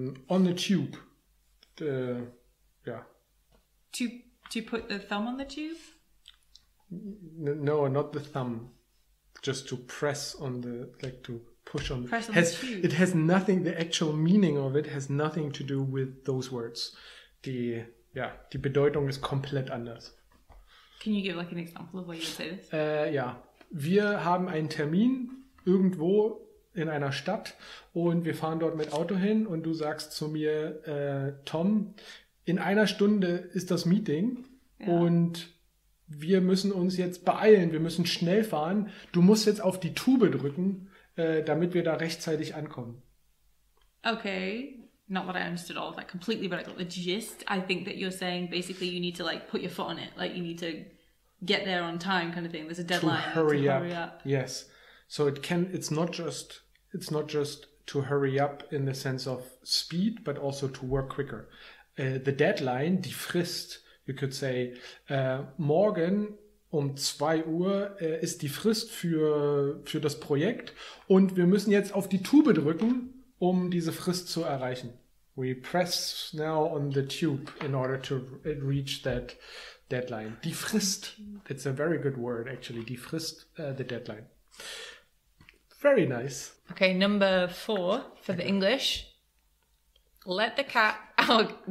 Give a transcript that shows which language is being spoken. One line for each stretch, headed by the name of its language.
English: On the tube. Yeah. To put the thumb on the tube? No, not the thumb. Just to press on the, like to push on. Press on the tube. It has nothing, the actual meaning of it has nothing to do with those words.
German: Die Bedeutung ist komplett anders.
English: Can you give like an example of where you would say this?
German: Ja, wir haben einen Termin irgendwo in einer Stadt und wir fahren dort mit Auto hin und du sagst zu mir, Tom, in einer Stunde ist das Meeting und wir müssen uns jetzt beeilen, wir müssen schnell fahren. Du musst jetzt auf die Tube drücken, damit wir da rechtzeitig ankommen.
English: Okay. Not what I understood all of that completely, but I got the gist. I think that you're saying basically you need to like put your foot on it. Like you need to get there on time kind of thing. There's a deadline. To hurry up. Yes. So it's not just to hurry up in the sense of speed, but also to work quicker. The deadline,
German: die Frist,
English: you could say,
German: morgen um 2 Uhr ist die Frist für das Projekt und wir müssen jetzt auf die Tube drücken, um diese Frist zu erreichen.
English: We press now on the tube in order to reach that deadline. Die Frist, it's a very good word actually, die Frist, the deadline. Very nice. Okay, number 4 for the English. Let the cat out.